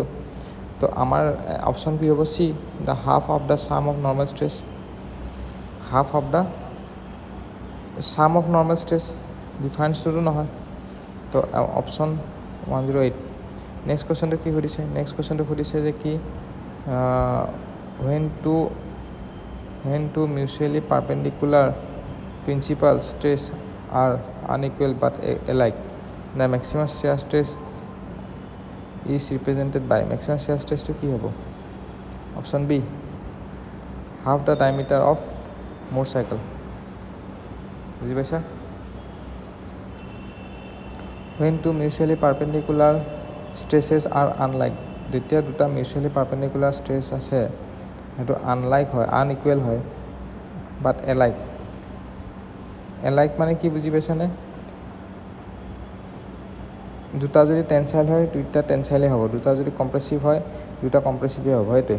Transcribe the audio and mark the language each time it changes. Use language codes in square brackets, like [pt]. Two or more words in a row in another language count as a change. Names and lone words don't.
[as] তো আমাৰ অপশ্যন কি হ'ব? [en] See, the half of the sum of normal stress, half of the sum of normal stress, [as] ডিফাৰেঞ্চটোতো নহয়। তো অপশ্যন 108। [en] next question [as] কি সুধিছে? নেক্সট কুৱেশ্যনটো সুধিছে যে কি [en] when two mutually perpendicular principal stress are unequal but alike, the maximum shear stress is represented by, maximum shear stress to [as] কি হ'ব? [en] option B, half the diameter of Mohr cycle। [as] বুজি পাইছা? [en] when two mutually perpendicular stresses are unlike, [as] যেতিয়া দুটা [en] mutually perpendicular stress [as] আছে সেইটো আনলাইক হয়, আনইকুৱেল হয়, [en] but alike. [as] এলাইক মানে কি বুজি পাইছানে? দুটা যদি টেনচাইল হয় দুটা টেনচাইলেই হ'ব, দুটা যদি কম্প্ৰেছিভ হয় দুটা কম্প্ৰেছিভেই হ'ব, সেইটোৱে।